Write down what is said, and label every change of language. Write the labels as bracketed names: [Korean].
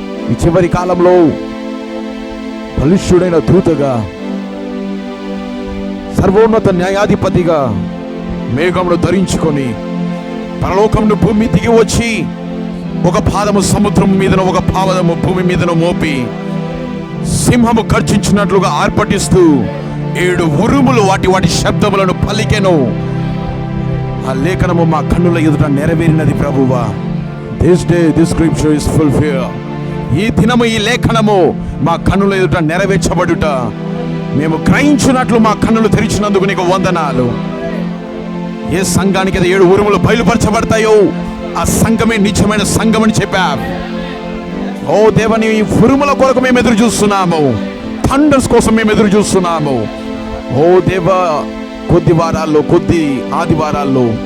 [Telugu] ఈ చివరి కాలంలో బలిష్ఠుడైన దూతగా, సర్వోన్నత న్యాయాధిపతిగా మేఘమును ధరించుకొని పరలోకమును భూమి దిగి వచ్చి ఒక పాదము సముద్రం మీదను, ఒక పాదము భూమి మీదను మోపి సింహము గర్జించినట్లుగా ఆర్భటిస్తూ 7 ఉరుములు వాటి శబ్దములను పలికెను. ఆ లేఖనము మా కన్నుల ఎదుట నెరవేరినది ప్రభువా. [English] This day this scripture is fulfilled. [Telugu] ఈ దినము, ఈ లేఖనము మా కన్నుల ఎదుట నెరవేర్చబడుట మేము గ్రహించినట్లు మా కన్నులు తెరిచినందుకు నీకు వందనాలు. ఏ సంఘానికి 7 ఉరుములు బయలుపరచబడతాయో ఆ సంఘమే నిజమైన సంఘం అని చెప్పావు. ఓ దేవని, ఈ ఉరుముల కొరకు మేము ఎదురు చూస్తున్నాము. థండర్స్ కోసం మేము ఎదురు చూస్తున్నాము. ఓ దేవ, కొద్ది వారాల్లో, కొద్ది ఆదివారాల్లో